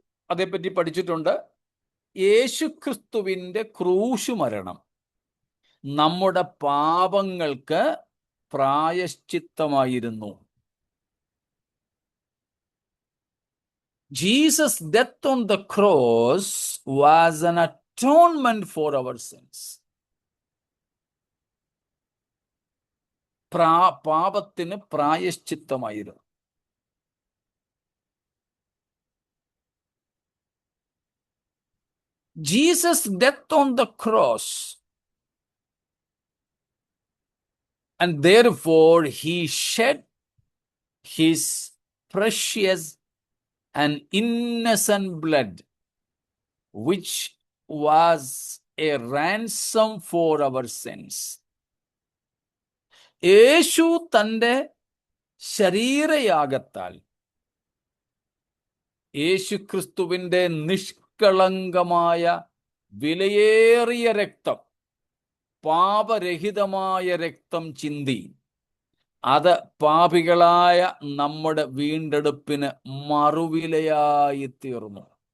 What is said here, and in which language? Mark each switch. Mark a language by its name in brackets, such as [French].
[Malayalam] അതേപ്പറ്റി പഠിച്ചിട്ടുണ്ട്. യേശുക്രിസ്തുവിൻ്റെ ക്രൂശ് മരണം നമ്മുടെ പാപങ്ങൾക്ക് പ്രായശ്ചിത്തമായിരുന്നു. [English] Jesus' death on the cross was an atonement for our sins. [Malayalam] പാപത്തിന് പ്രായശ്ചിത്തമായിരുന്നു. [English] Jesus' death on the cross, and therefore he shed his precious and innocent blood, which was a ransom for our sins. [Malayalam] യേശു തൻ്റെ ശരീരയാഗത്താൽ, യേശുക്രിസ്തുവിൻ്റെ നിഷ്കളങ്കമായ വിലയേറിയ രക്തം, പാപരഹിതമായ രക്തം ചിന്തി, അത് പാപികളായ നമ്മുടെ വീണ്ടെടുപ്പിന് മറുവിലയായി തീർന്നു.